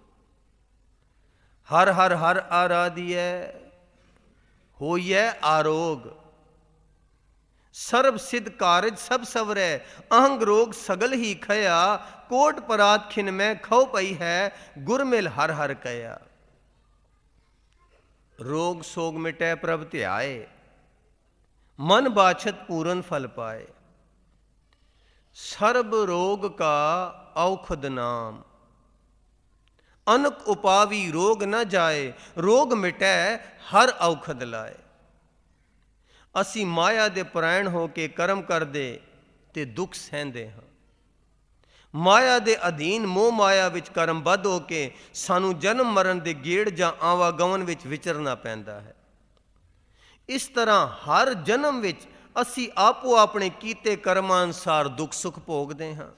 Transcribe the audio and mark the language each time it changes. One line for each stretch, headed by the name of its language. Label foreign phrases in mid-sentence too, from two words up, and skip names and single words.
Punjabi: ਹਰ ਹਰ ਹਰ ਆਰਾਧੀਐ, ਹੋਈਐ ਆਰੋਗ। ਸਰਬ ਸਿਧ ਕਾਰਜ ਸਭ ਸਵਰੈ, ਅਹੰਗ ਰੋਗ ਸਗਲ ਹੀ ਖਇਆ। ਕੋਟ ਪਰਾਤ ਖਿਨ ਮੈਂ ਖਉ ਪਈ ਹੈ, ਗੁਰ ਮਿਲ ਹਰ ਹਰ ਕਇਆ।
Hindi: रोग सोग मिटै प्रभ ध्याए, मन बाछत पूरन फल पाए। सर्ब रोग का औखद नाम, अनक उपावी रोग न जाए। रोग मिटै हर औखद लाए।
Punjabi: ਅਸੀਂ ਮਾਇਆ ਦੇ ਪਰਾਇਣ ਹੋ ਕੇ ਕਰਮ ਕਰਦੇ ਤੇ ਦੁੱਖ ਸਹਿੰਦੇ ਹਾਂ। ਮਾਇਆ ਦੇ ਅਧੀਨ ਮੋਹ ਮਾਇਆ ਵਿੱਚ ਕਰਮਬੱਧ ਹੋ ਕੇ ਸਾਨੂੰ ਜਨਮ ਮਰਨ ਦੇ ਗੇੜ ਜਾਂ ਆਵਾਗਮਨ ਵਿੱਚ ਵਿਚਰਨਾ ਪੈਂਦਾ ਹੈ। ਇਸ ਤਰ੍ਹਾਂ ਹਰ ਜਨਮ ਵਿੱਚ ਅਸੀਂ ਆਪੋ ਆਪਣੇ ਕੀਤੇ ਕਰਮਾਂ ਅਨੁਸਾਰ ਦੁੱਖ ਸੁੱਖ ਭੋਗਦੇ ਹਾਂ।